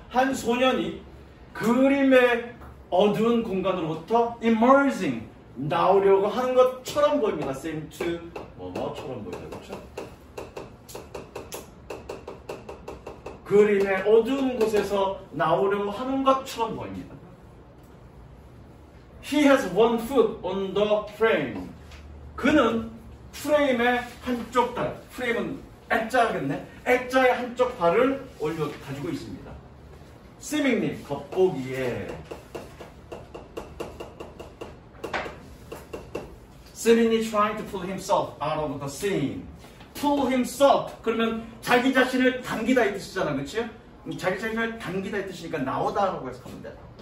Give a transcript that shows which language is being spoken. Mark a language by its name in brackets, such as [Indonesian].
[Korean] 한 소년이 그림의 어두운 공간으로부터 emerging, 나오려고 하는 것처럼 보입니다. seem to 뭐처럼 보이죠, 그렇죠? 그림의 어두운 곳에서 나오려고 하는 것처럼 보입니다. [English] He has one foot on the frame. [Korean] 그는 프레임의 한쪽 발, 프레임은 액자겠네. 액자의 한쪽 발을 올려 가지고 있습니다. seemingly, 겉보기에. [English] seemingly trying to pull himself out of the scene. pull himself. [Korean] 그러면 자기 자신을 당기다 이 뜻이잖아, 그렇지? 자기 자신을 당기다 이 뜻이니까 나오다라고 해서 하면 돼.